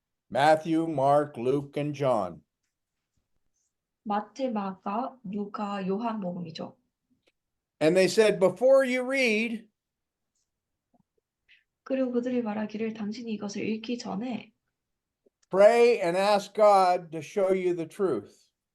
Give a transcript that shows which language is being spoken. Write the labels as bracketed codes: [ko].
[en] Matthew, Mark, Luke, and John. [ko] 마태, 마가, 누가, 요한복음이죠. [en] And they said, before you read, [ko] 그리고 그들이 말하기를 당신이 이것을 읽기 전에 [en] pray and ask God to show you the truth.